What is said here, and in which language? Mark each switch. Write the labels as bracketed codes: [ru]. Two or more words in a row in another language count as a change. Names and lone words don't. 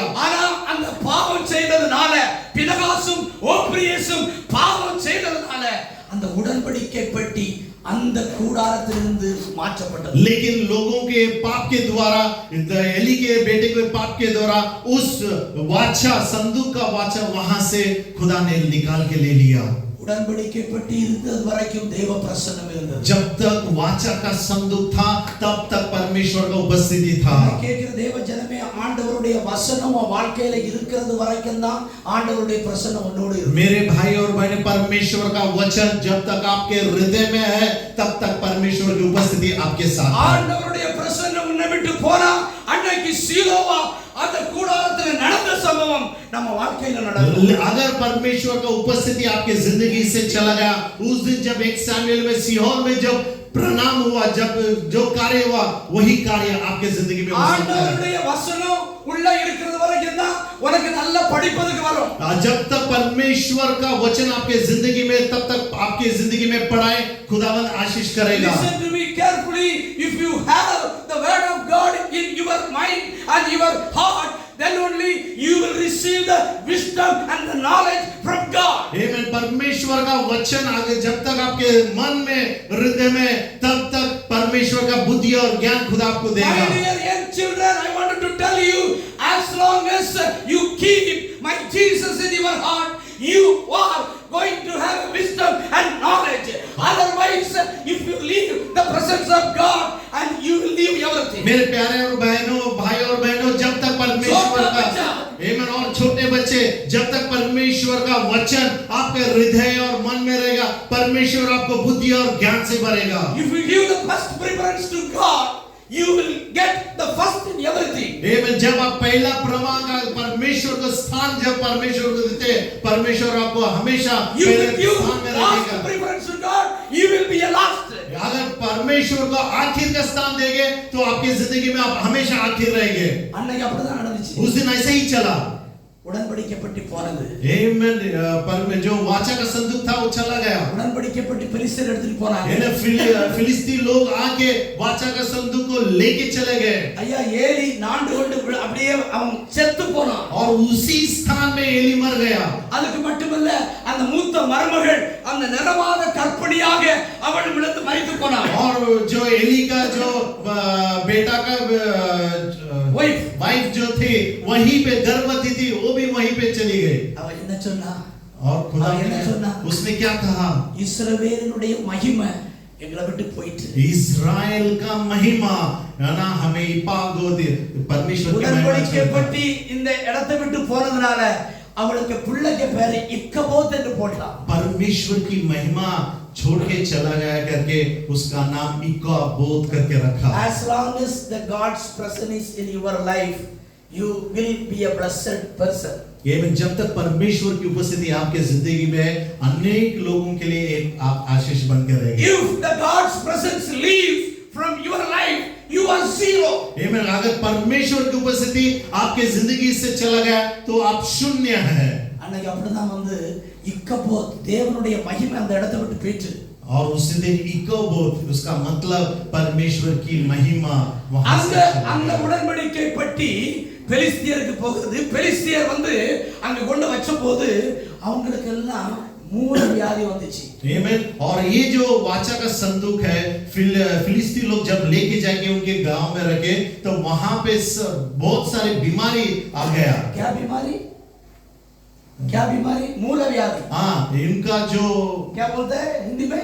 [ta] ஆனா அந்த பாவம் செய்ததனால, பினகாசும் ஓப்ரியேசும் பாவம் செய்ததனால அந்த உடன்படிக்கை பெட்டி அந்த கூடாரத்திலிருந்து மாற்றப்பட்டது. [hi] लेकिन लोगों के पाप के द्वारा, एली के बेटे के पाप के द्वारा उस वाचा, संदूक का वाचा वहां से खुदा ने निकाल के ले लिया. [ta] உடன்படிக்கை பெட்டி இருந்தது வரைக்கும் தேவ பிரசன்னம் இருந்தது. [hi] जब तक वाचा का संदूक था तब तक परमेश्वर का उपस्थिति था. [ta] கேக்குற தேவ ஜனமே, ஆண்டவருடைய வசனம் உன் வாழ்க்கையில இருக்கிறது வரைக்கும் தான் ஆண்டவருடைய பிரசன்னம் உன்னோடு இருக்கும். [hi] मेरे भाई और बहनें, परमेश्वर का वचन जब तक आपके हृदय में है तब तक परमेश्वर की उपस्थिति आपके साथ है. [ta] ஆண்டவருடைய பிரசன்னம் உன்னை விட்டு போனா, அன்னைக்கு சீலோவா அந்த கூடாரத்துல நடந்த சம்பவம் நம்ம வாழ்க்கையில நடக்கும். [hi] अगर परमेश्वर का उपस्थिति आपके जिंदगी से चला गया, उस दिन जब 1 सैमुएल में सीहोर में जब प्रणाम हुआ, जब जो कार्य हुआ वही कार्य आपके जिंदगी में हो सकता है। [ta] ஆண்டவருடைய வசனம் உள்ள இருக்கிறது வரைக்கும் தான் உனக்கு நல்லா படிப்பதுக்கு வரும். [hi] जब तक परमेश्वर का वचन आपके जिंदगी में, तब तक आपके जिंदगी में पढ़ाए, खुदावंद आशीष करेगा। [en] Listen to me carefully. If you have the word of God in your mind and your heart, then only you will receive the wisdom and the knowledge from God. [hi] आमीन। परमेश्वर का वचन आगे जब तक आपके मन में, हृदय में, तब तक परमेश्वर का बुद्धि और ज्ञान खुदा आपको देगा। [en] My dear young children, I wanted to tell you, as long as you keep my Jesus in your heart, you are going to have wisdom and knowledge. Otherwise, if you leave the presence of God, and you will leave everything. [hi] मेरे प्यारे और बहनों, भाई और बहनों, जब तक परमेश्वर का, आमीन, और छोटे बच्चे, जब तक परमेश्वर का वचन आपके हृदय और मन में रहेगा, परमेश्वर आपको बुद्धि और ज्ञान से भरेगा। [en] If you give the first preference to God, you will get the first in everything. [hi] आमीन। जब आप पहला प्रमाण का परमेश्वर को स्थान जब परमेश्वर को देते, परमेश्वर आपको हमेशा [en] You [hi] पहले [en] will give [hi] स्थान में [en] last [hi] रखेगा। [en] preference to God, you will be a last. [hi] अगर परमेश्वर को आखिर का स्थान देंगे तो आपकी जिंदगी में आप हमेशा आखिर रहेंगे। [ta] அன்னைக்கு அப்படிதான் நடந்துச்சு. [hi] उस दिन ऐसे ही चला। [ta] உடன்படிக்கை பெட்டி போனது. [hi] आमीन। पर जो वाचा का संदूक था वो चला गया। [ta] உடன்படிக்கை பெட்டி பெலிஸ்தர் எடுத்துட்டு போனாங்க. [hi] फिलिस्ती लोग आके वाचा का संदूक को लेके चले गए। [ta] ஐயா ஏலி நாண்டு கொண்டு அப்படியே அவன் செத்து போனான். [hi] और उसी स्थान में एली मर गया। [ta] அதுக்கு மட்டுமல்ல, அந்த மூத்த மருமகள் அந்த நிறவாத கற்பணியாக அவள் விழுந்து மரித்து போனாள். [hi] और जो एली का जो बेटा का वाइफ जो थी वहीं पे गर्भवती थी, वो भी वहीं पे चली गई। [ta] அவ என்ன சொன்னா? [hi] और खुदा [ta] என்ன சொன்னா? [hi] उसने क्या कहा? [ta] இஸ்ரவேலினுடைய மகிமை எங்களை விட்டு போயிட்டு. [hi] इस्राएल का महिमा ना हमें इपागो दे, परमेश्वर की महिमा [ta] உடன்படிக்கை பெட்டி இந்த இடத்தை விட்டு போனதுனால அவளுக்கு பிள்ளைக்கு பேரு இக்கபோத் என்று போட்டான். [hi] परमेश्वर की महिमा छोड़ के चला गया करके उसका नाम इकाबोत करके रखा। [en] As long as the God's presence is in your life, you will be a blessed person. [hi] ये में जब तक परमेश्वर की उपस्थिति आपके जिंदगी में है, अनेक लोगों के लिए एक आप आशीष बनकर रहेंगे। [en] If the God's presence leaves from your life, you are zero. [hi] आमीन। अगर परमेश्वर की उपस्थिति आपके जिंदगी से चला गया तो आप शून्य हैं। [ta] அன்னைக்கு அப்படிதான் வந்து இக்கபோத் தேவனுடைய மகிமை அந்த இடத்தை விட்டு போயிட்டு. [hi] और उसी दिन इकोबोत उसका मतलब परमेश्वर की महिमा वहां से [ta] அந்த உடன்படிக்கை பெட்டி பெலிஸ்தியருக்கு போகுது. பெலிஸ்தியர் வந்து அங்க கொண்டு வச்சபோது அவங்களுக்கு எல்லாம் மூல வியாதி வந்துச்சு. [hi] आमीन। और ये जो वाचा का संदूक है, फिलिस्ती लोग जब लेके जाके उनके गांव में रखे तो वहां पे बहुत सारी बीमारी आ गया। क्या बीमारी? क्या बीमारी? मूल व्याधि। हाँ, इनका जो क्या बोलते हैं हिंदी में?